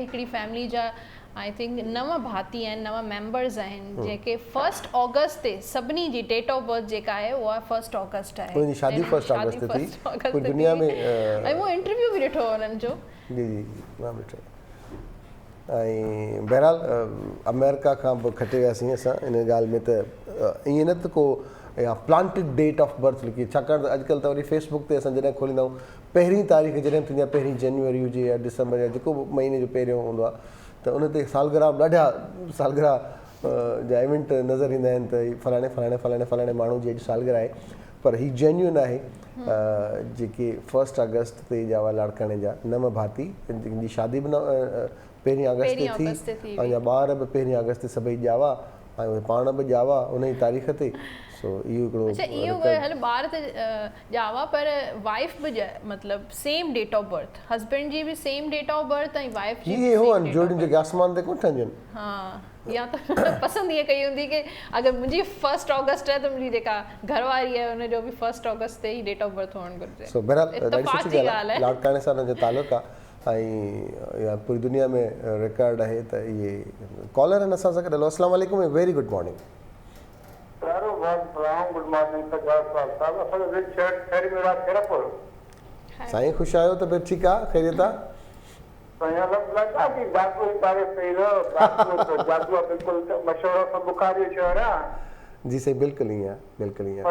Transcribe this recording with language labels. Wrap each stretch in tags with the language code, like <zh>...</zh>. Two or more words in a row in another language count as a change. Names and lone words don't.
<sd>हिकिड़ी फैमिली जा</sd> <en>I think</en> <sd>9 भाती आहिनि, 9 मेंबर्स आहिनि, जेके 1 ऑगस्ट ते सभिनी जी</sd> <en>date of birth</en> <sd>जेका आहे उहा 1 ऑगस्ट आहे। उनजी शादी 1 ऑगस्ट ते थी पूरी दुनिया में। ऐं वो इंटरव्यू बि ॾिठो उन्हनि जो। जी मां ॾिठो। ऐं बहरहाल अमेरिका खां बि खटे वियासीं असां इन ॻाल्हि में, त ईअं न त को या</sd> <en>planted date of birth</en> <sd>लिखी, छाकाणि त अॼुकल्ह त वरी फेसबुक ते असां जॾहिं खोलींदा आहियूं, पहिरीं तारीख़ जॾहिं थींदी आहे, 1 जनवरी हुजे या डिसंबर या जेको बि महीने जो पहिरियों हूंदो आहे, त उन ते सालगिरह ॾाढा सालगिरह जा इवेंट नज़र ईंदा आहिनि, त फलाणे माण्हू जी अॼु सालगिरह आहे। पर ही जेन्युइन आहे, जेके 1 अगस्त ते जा हुआ लाड़काणे जा 9 भाती, जिन जी शादी बि 1 अगस्त ते थी, ऐं जा ॿार बि 1 अगस्त ते सभई ॼावा, ऐं उहे पाण बि ॼावा उन ई तारीख़ ते। सो इहो हिकिड़ो ॿार त ॼावा पर वाइफ बि मतिलबु</sd> <en>same date of birth,</en> <sd>हस्बैंड जी बि</sd> <en>same date of birth</en> <sd>ऐं वाइफ जी इहे हो आहिनि जोड़ियूं जेके आसमान ते कोन ठहंदियूं आहिनि। हा, या त पसंदि ईअं कई हूंदी की अगरि मुंहिंजी 1 ऑगस्ट आहे त मुंहिंजी जेका घरवारी आहे उनजो बि 1 ऑगस्ट ते ई</sd> <en>date of birth</en> <sd>हुअणु घुरिजे। सो बहरहाल ॾाढी सुठी ॻाल्हि आहे, लाड़काणे सां हुनजो तालुक़ु आहे ऐं इहा पूरी दुनिया में रिकॉर्ड आहे। त इहे कॉलर आहिनि असां सां गॾु।</sd> <ar>السلام عليكم,</ar> <en>very good morning.</en> <sd>साईं ख़ुशि आहियो? तबियत ठीकु आहे? ख़ैरियत आहे? लॻा कि जागो बारे सही रहो जागो बिल्कुलु मशहूरु बुखारी शहर आहे जी साईं बिल्कुलु ईअं आहे बिल्कुलु ईअं</sd>